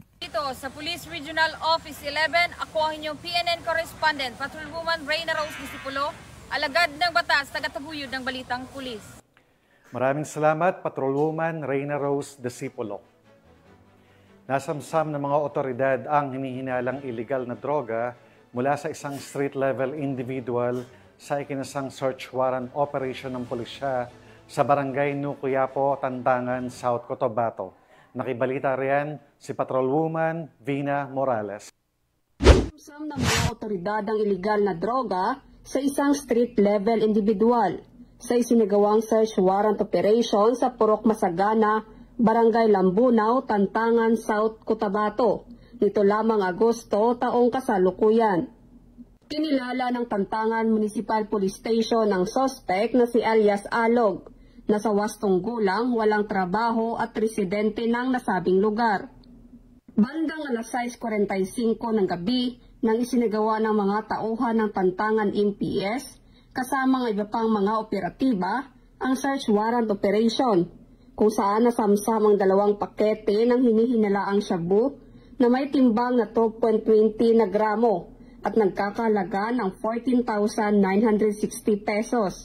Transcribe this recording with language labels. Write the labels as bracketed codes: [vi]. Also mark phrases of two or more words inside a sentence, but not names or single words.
[tl] Dito sa Police Regional Office 11, ako ang inyong PNN correspondent, Patrolwoman Reyna Rose Desipolo, alagad ng batas, tagataguyod ng balitang pulis. Maraming salamat, Patrolwoman Reyna Rose Desipolo. Nasamsam ng mga otoridad ang hinihinalang illegal na droga mula sa isang [en] street-level individual [tl] sa ikinasang [en] search warrant operation [tl] ng pulisya sa Barangay Nukuyapo, Tandangan, South Cotabato. Nakibalita riyan si Patrolwoman Vina Morales. Nasamsam ng mga otoridad ang iligal na droga sa isang [en] street-level individual [tl] sa isinagawang [en] search warrant operation [tl] sa Purok Masagana, Barangay Lambunaw, Tantangan, South Cotabato, nito lamang Agosto taong kasalukuyan. Kinilala ng Tantangan Municipal Police Station ang suspect na si alias Alog, na sa wastong gulang, walang trabaho at residente ng nasabing lugar. Bandang alas 6:45 ng gabi nang isinagawa ng mga tauhan ng Tantangan MPS kasama ng iba pang mga operatiba ang [en] search warrant operation, [tl] kung saan nasamsam ang 2 pakete ng hinihinalaang shabu na may timbang na 12.20 na gramo at nagkakalaga ng 14,960 pesos.